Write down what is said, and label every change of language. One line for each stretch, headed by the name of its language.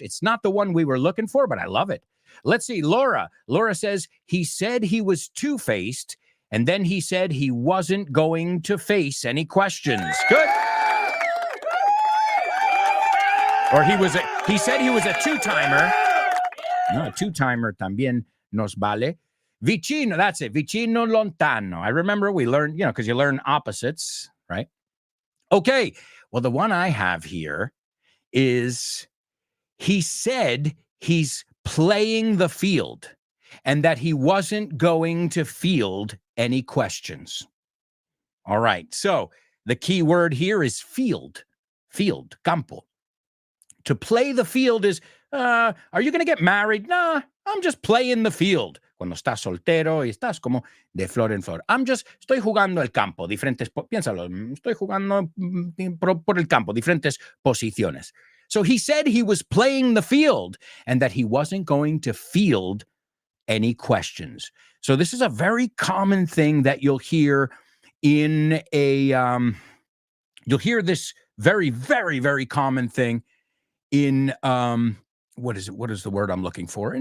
English: It's not the one we were looking for, but I love it. Let's see, Laura. Laura says he said he was two-faced, and then he said he wasn't going to face any questions. Good. Or he said he was a two-timer,
Spanish: No, two-timer también nos vale.
English: Vicino, that's it.
Italian: Vicino lontano.
English: I remember we learned, because you learn opposites, right? Okay. Well, the one I have here is he said he's playing the field and that he wasn't going to field any questions. All right. So the key word here is field, campo. To play the field is, are you going to get married? Nah, I'm just playing the field.
Spanish: Cuando estás soltero y estás como de flor en flor. Estoy jugando el campo, piénsalo, estoy jugando por el campo, diferentes posiciones.
English: So he said he was playing the field and that he wasn't going to field any questions. So this is a very common thing that you'll hear in you'll hear this very, very, very common thing in what is the word I'm looking for?